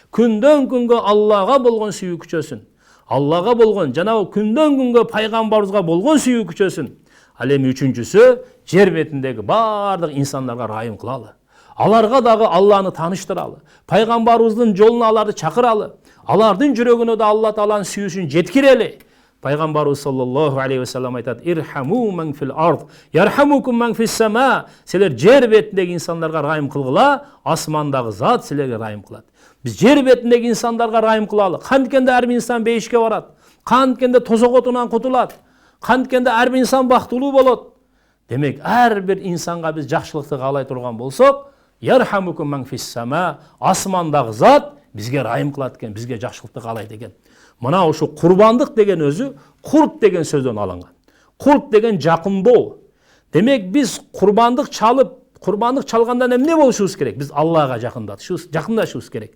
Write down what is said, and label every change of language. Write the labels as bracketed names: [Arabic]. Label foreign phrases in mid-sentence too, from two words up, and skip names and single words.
[Kyrgyz] Күндөн күнгө Аллага болгон сүйүү күчөсүн. Аллага болгон жана күндөн күнгө пайгамбарыбызга болгон сүйүү күчөсүн. Ал эми үчүнчүсү жер бетиндеги бардык инсандарга ырайым кылалы. Аларга дагы Алланы таныштыралы. Пайгамбарыбыздын жолуна аларды чакыралы. Алардын жүрөгүнө да Алла Тааланын сүйүүсүн жеткирели. [Arabic] Пайгамбарыбыз صلى الله عليه وسلم айтат: ارحموا من في الأرض يرحمكم من في السماء." [Kyrgyz] Силер жер бетиндеги инсандарга ырайым кылгыла, асмандагы зат силерге ырайым кылат. Биз жер бетиндеги инсандарга ырайым кылалы. Канткенде ар бир инсан бейишке барат. Канткенде тозок отунан кутулат. Канткенде ар бир инсан бактылуу болот. Демек, ар бир инсанга биз жакшылыкты каалай турган болсок, [Arabic] يرحمكم من في السماء, [Kyrgyz] асмандагы зат бизге ырайым кылат экен, бизге жакшылыкты каалайт экен. Мына ушу курбандык деген өзү курб деген сөздөн алынган. Курб деген жакындоо. Демек, биз курбандык чалганда эмне болушубуз керек? Биз Аллага жакындашыбыз керек.